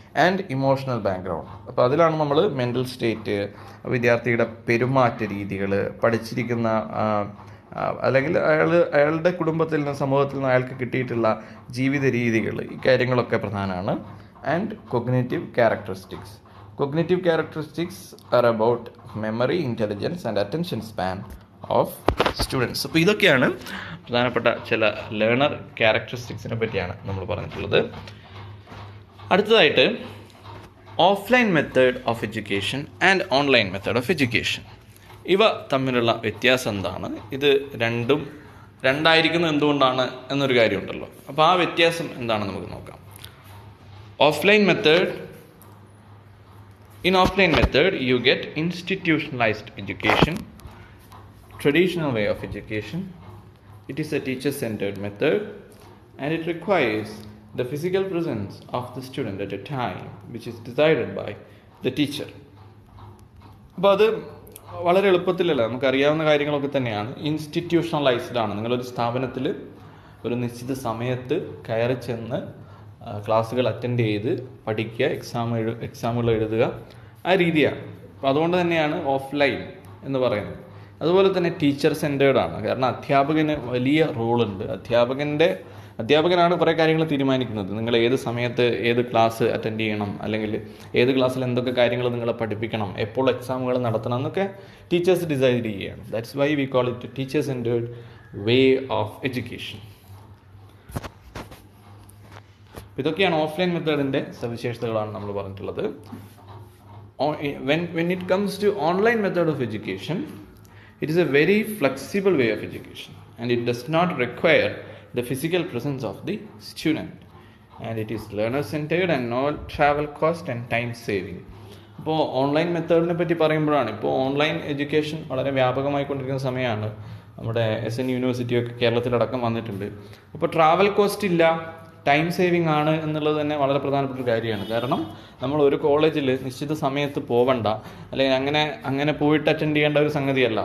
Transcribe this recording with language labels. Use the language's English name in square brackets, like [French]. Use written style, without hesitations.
[English] and emotional background, [Malayalam] അപ്പോൾ അതിലാണ് നമ്മൾ മെൻ്റൽ സ്റ്റേറ്റ്, വിദ്യാർത്ഥിയുടെ പെരുമാറ്റ രീതികൾ, പഠിച്ചിരിക്കുന്ന അല്ലെങ്കിൽ അയാളുടെ കുടുംബത്തിൽ നിന്ന്, സമൂഹത്തിൽ നിന്ന് അയാൾക്ക് കിട്ടിയിട്ടുള്ള ജീവിത രീതികൾ, ഈ കാര്യങ്ങളൊക്കെ പ്രധാനമാണ്. [English] And cognitive characteristics. Cognitive characteristics are about memory, intelligence and attention span of students. [Malayalam] അപ്പോൾ ഇതൊക്കെയാണ് പ്രധാനപ്പെട്ട ചില ലേണർ ക്യാരക്ടറിസ്റ്റിക്സിനെ പറ്റിയാണ് നമ്മൾ പറഞ്ഞിട്ടുള്ളത്. [English] അടുത്തതായിട്ട് offline method of education and online method of education. [Malayalam] ഇവ തമ്മിലുള്ള വ്യത്യാസം എന്താണ്, ഇത് രണ്ടായിരിക്കുന്നത് എന്തുകൊണ്ടാണ് എന്നൊരു കാര്യമുണ്ടല്ലോ. അപ്പോൾ ആ വ്യത്യാസം എന്താണെന്ന് നമുക്ക് നോക്കാം. [English] Offline method, in offline method you get institutionalized education, traditional way of education. It is a teacher centered method and it requires the physical presence of the student at a time which is decided by the teacher. [Malayalam] അപ്പോൾ അത് വളരെ എളുപ്പത്തിലല്ല, നമുക്കറിയാവുന്ന കാര്യങ്ങളൊക്കെ തന്നെയാണ്. Institutionalised ആണ്. നിങ്ങളൊരു സ്ഥാപനത്തിൽ ഒരു നിശ്ചിത സമയത്ത് കയറി ചെന്ന് ക്ലാസ്സുകൾ അറ്റൻഡ് ചെയ്ത് പഠിക്കുക, എക്സാമുകൾ എഴുതുക, ആ രീതിയാണ്. അപ്പോൾ അതുകൊണ്ട് തന്നെയാണ് ഓഫ്ലൈൻ എന്ന് പറയുന്നത്. അതുപോലെ തന്നെ ടീച്ചർ സെൻറ്റേർഡാണ്. കാരണം അധ്യാപകന് വലിയ റോളുണ്ട്. അധ്യാപകനാണ് കുറേ കാര്യങ്ങൾ തീരുമാനിക്കുന്നത്. നിങ്ങൾ ഏത് സമയത്ത് ഏത് ക്ലാസ് അറ്റൻഡ് ചെയ്യണം, അല്ലെങ്കിൽ ഏത് ക്ലാസ്സിൽ എന്തൊക്കെ കാര്യങ്ങൾ നിങ്ങളെ പഠിപ്പിക്കണം, എപ്പോൾ എക്സാമുകൾ നടത്തണം എന്നൊക്കെ ടീച്ചേഴ്സ് ഡിസൈഡ് ചെയ്യുകയാണ്. [English] That's why we call it teacher centred way of education. [Malayalam] ഇതൊക്കെയാണ് ഓഫ്ലൈൻ മെത്തേഡിൻ്റെ സവിശേഷതകളാണ് നമ്മൾ പറഞ്ഞിട്ടുള്ളത്. [English] When it comes to online method of education, it is a very flexible way of education and it does not require the physical presence of the student and it is learner centered and no travel cost and time saving. [Malayalam] ഇപ്പോൾ online മെത്തേഡിനെ പറ്റി പറയുമ്പോഴാണ്, ഇപ്പോൾ online education വളരെ വ്യാപകമായി കൊണ്ടിരിക്കുന്ന സമയമാണ്. നമ്മുടെ SN യൂണിവേഴ്സിറ്റിയൊക്കെ കേരളത്തിലടക്കം വന്നിട്ടുണ്ട്. അപ്പോൾ ട്രാവൽ കോസ്റ്റ് ഇല്ല, ടൈം സേവിങ് ആണ് എന്നുള്ളത് തന്നെ വളരെ പ്രധാനപ്പെട്ട ഒരു കാര്യമാണ്. കാരണം നമ്മൾ ഒരു കോളേജിൽ നിശ്ചിത സമയത്ത് പോവണ്ട, അല്ലെങ്കിൽ അങ്ങനെ പോയിട്ട് അറ്റൻഡ് ചെയ്യേണ്ട ഒരു സംഗതിയല്ല.